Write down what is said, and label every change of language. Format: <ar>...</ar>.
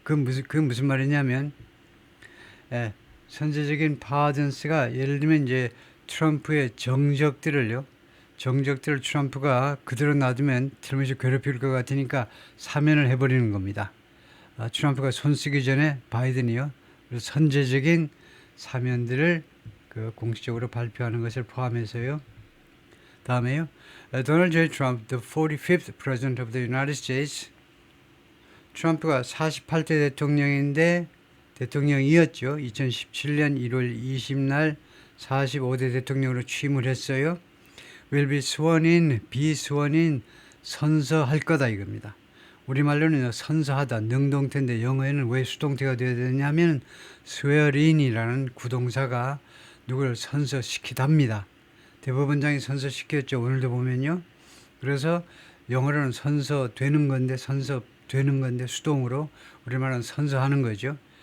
<ko>그 무슨 말이냐면, 예, 선제적인 pardons가 예를 들면 이제 트럼프의 정적들을 트럼프가 그대로 놔두면 틀림없이 괴롭힐 것 같으니까 사면을 해버리는 겁니다. 트럼프가 손 쓰기 전에 바이든이요. 그래서 선제적인 사면들을 그 공식적으로 발표하는 것을 포함해서요. 다음에요. 도널드 J.</ko> <en>트럼프, the 45th President of the United States.</en> <ko>트럼프가 48대 대통령인데 대통령이었죠. 2017년 1월 20날 45대 대통령으로 취임을 했어요.</ko> <en>will be sworn in,</en> <ko>선서할 거다 이겁니다. 우리말로는 선서하다, 능동태인데 영어에는 왜 수동태가 되어야 되냐면 swear in이라는 구동사가 누구를 선서시키답니다. 대법원장이 선서시켰죠. 오늘도 보면요. 그래서 영어로는 선서되는 건데 수동으로 우리말은 선서하는 거죠.</ko>